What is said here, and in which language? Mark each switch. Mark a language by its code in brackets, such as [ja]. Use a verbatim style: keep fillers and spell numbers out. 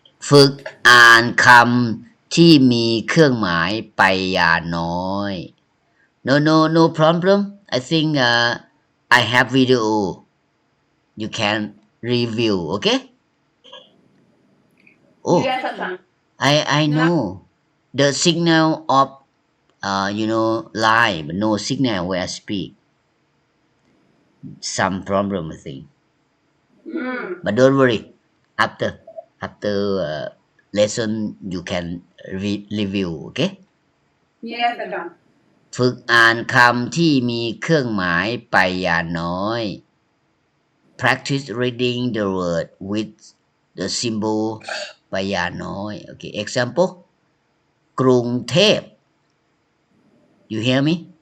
[th] ฝึกอ่านคำที่มีเครื่องหมายไปยาน้อย [en] no no no problem I think uh, I have video you can review okay oh Yes, Achan. I I know the signal of uh, you know live no signal where I speak some problem I think Hmm. but don't worry after after uh, lesson you can re- review okay Yes, Achan. [th] ฝึกอ่านคำที่มีเครื่องหมายไปยาน้อย [en] practice reading the word with the symbol ไปยาน้อย okay example กรุงเทพ you hear me